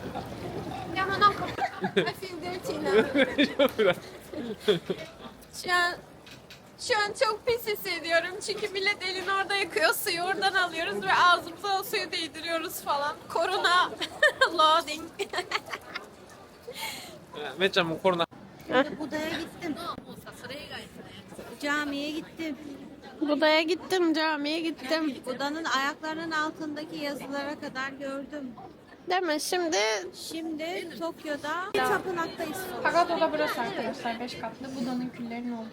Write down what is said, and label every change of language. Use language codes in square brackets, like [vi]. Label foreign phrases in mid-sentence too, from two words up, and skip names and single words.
[tr] Şu an çok pis hissediyorum çünkü millet elini orada yıkıyor, suyu oradan alıyoruz ve ağzımıza o suyu değdiriyoruz falan. [en] Korona loading. [ja] めっちゃもうコロナ [tr] Buda'ya gittim. Camiye gittim. Buda'ya gittim, camiye gittim. Buda'nın ayaklarının altındaki yazılara kadar gördüm. Değil mi? Şimdi Tokyo'da tapınaktayız. Pagoda burası arkadaşlar, 5 katlı. Buda'nın küllerinin olduğu.